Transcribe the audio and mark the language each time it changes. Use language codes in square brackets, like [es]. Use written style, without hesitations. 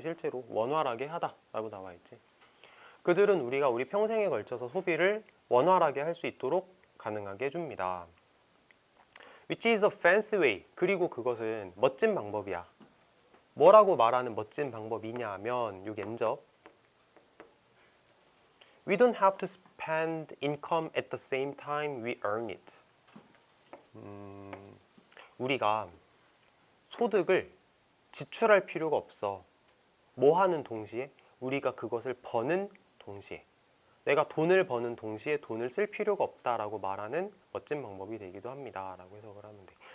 [ko] 실제로 원활하게 하다 라고 나와 있지. 그들은 우리가 우리 평생에 걸쳐서 소비를 원활하게 할 수 있도록 가능하게 해줍니다. [en] Which is a fancy way. [ko] 그리고 그것은 멋진 방법이야. 뭐라고 말하는 멋진 방법이냐 하면 여기 엔접. [en] We don't have to spend income at the same time we earn it. [ko] 우리가 소득을 지출할 필요가 없어. 뭐 하는 동시에? 우리가 그것을 버는 동시에. 내가 돈을 버는 동시에 돈을 쓸 필요가 없다라고 말하는 멋진 방법이 되기도 합니다. 라고 해석을 하면 돼.